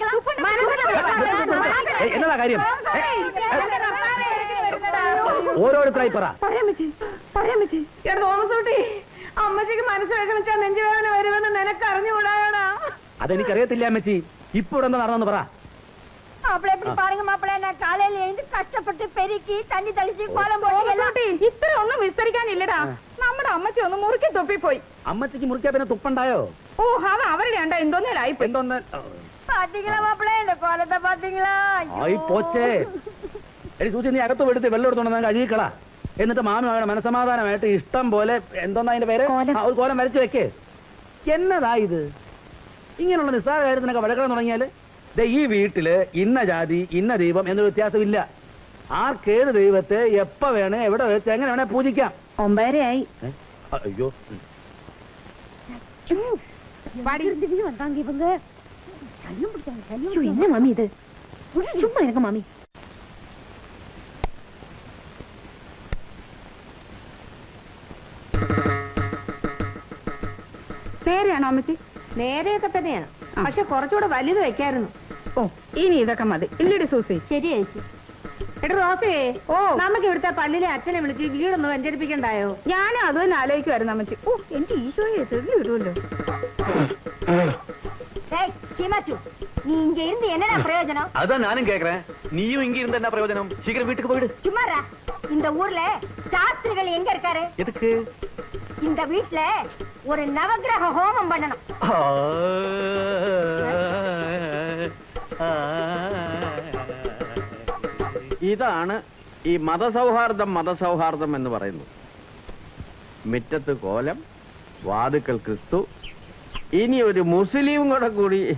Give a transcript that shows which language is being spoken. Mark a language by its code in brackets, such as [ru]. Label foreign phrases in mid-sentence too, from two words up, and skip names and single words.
[ml] എന്നതാ കാര്യം? ഓരോരുത്തരായി പറ. തോമസൂട്ടി, അമ്മച്ചിക്ക് മനസ്സിലാക്കി വെച്ചാൽ നെഞ്ചുവേദന വരുമെന്ന് നിനക്ക് അറിഞ്ഞുകൂടാടാ. അതെനിക്കറിയത്തില്ല അമ്മച്ചി. ഇപ്പൊ എന്താ നടന്നു പറ. [ta] மாப்பிள்ளை எப்படி பாருங்க மாப்பிள்ளை, நான் காலையில எழுந்து கஷ்டப்பட்டு பெருக்கி தண்ணி தெளிச்சு கோலம் போட்டு [ml] ഇത്ര ഒന്നും വിസ്തരിക്കാനില്ലടാ. നമ്മുടെ അമ്മച്ചി ഒന്ന് മുറുക്കി തുപ്പിപ്പോയി. അമ്മച്ചിക്ക് മുറിക്കാ പിന്നെ തുപ്പണ്ടായോ? ഓ, അത് അവരുടെ ഉണ്ടാ എന്തോന്നേലായി. [ta] பாத்தீங்களா மாப்பிள்ளை, இந்த கோலத்தை பாத்தீங்களா? [ml] ആയി പോച്ചേ. എടി സൂചി, നീ അകത്ത് എടുത്ത് വെള്ളം എടുത്തോണ്ട് കഴുകിക്കളാ. എന്നിട്ട് മാമിയുടെ മനസമാധാനമായിട്ട് ഇഷ്ടം പോലെ എന്തോന്നാ അതിന്റെ പേര്, ഒരു കോലം വരച്ചു വെക്കേ. എന്നതാ ഇത്? ഇങ്ങനെയുള്ള നിസ്സാര കാര്യത്തിനൊക്കെ വഴക്കണം തുടങ്ങിയാല് ഈ വീട്ടില് ഇന്ന ജാതി ഇന്ന ദൈവം എന്നൊരു വ്യത്യാസമില്ല. ആർക്കേത് ദൈവത്തെ എപ്പ വേണേ എവിടെ വെച്ച് എങ്ങനെ വേണേ പൂജിക്കാം. 9:30 ആയി. അയ്യോ, [ta] வந்தாங்க இவங்க. என்ன மாமி இது? சும்மா இருங்க மாமி. [ml] നേരെയാണോ അമ്മച്ചി? നേരെയൊക്കെ തന്നെയാണ്, പക്ഷെ കുറച്ചുകൂടെ വലുത് വെക്കായിരുന്നു. ഓ, ഇനി ഇതൊക്കെ മതി. ഇല്ലടി സൂസി? ശരി ചേച്ചി. എടാ റോസേ, ഓ, നമുക്ക് ഇവിടുത്തെ പള്ളിയിലെ അച്ഛനെ വിളിച്ച് വീടൊന്ന് വെഞ്ചരിപ്പിക്കണ്ടായോ? ഞാനും അത് തന്നെ ആലോചിക്കുമായിരുന്നു അമ്മച്ചി. ഓ, എന്റെ ഈശോയെ തെളി വരുമല്ലോ. [ta] நீ இங்க இருந்து என்னடா பிரயோஜனம்? அதான் நானும் கேக்குறேன். நீயும் இங்க இருந்த என்ன பிரயோஜனம்? சீக்கிரம் வீட்டுக்கு போயிடு. சும்மாரா. இந்த ஊர்ல சாஸ்திரிகள் எங்க இருக்காரு? எதுக்கு? இந்த வீட்ல ஒரு நவக்கிரக ஹோமம் பண்ணணும். [ml] ഇതാണ് ഈ മതസൗഹാർദ്ദം എന്ന് പറയുന്നത്. മുറ്റത്ത് കോലം, വാതുക്കൽ ക്രിസ്തു, ഇനി ഒരു മുസ്ലിം കൂടി.